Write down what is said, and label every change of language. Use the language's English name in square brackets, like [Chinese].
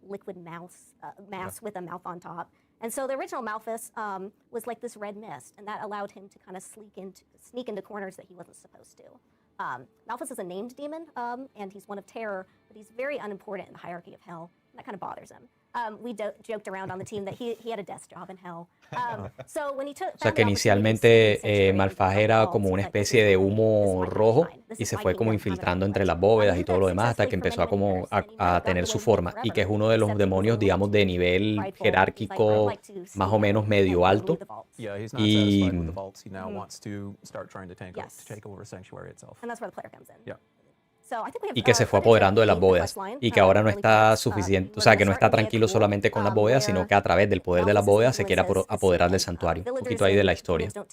[English] And so the original Malphas was like this red mist, and that allowed him to kind of sneak into corners that he wasn't supposed to. Malphas is a named demon, and he's one of terror, but he's very unimportant in the hierarchy of hell, and that kind of bothers him. We joked around on the team that he had a desk job in hell. So when he [Spanish] O sea que inicialmente Malphas era como una especie de humo rojo y se fue como infiltrando entre las bóvedas y todo lo demás hasta que empezó a como a tener su forma y que es uno de los demonios, digamos, de nivel jerárquico más o menos medio alto. [English] Yeah, he's not [Spanish] Y, [English] satisfied with the vaults. He now wants to start trying to take over Sanctuary itself. And that's where the player comes in. Yeah. [Spanish] y que se fue apoderando de las bóvedas y que ahora no está suficiente, o sea, que no está tranquilo solamente con las bóvedas, sino que a través del poder de las bóvedas se quiere apoderar del santuario. Un poquito ahí de la historia.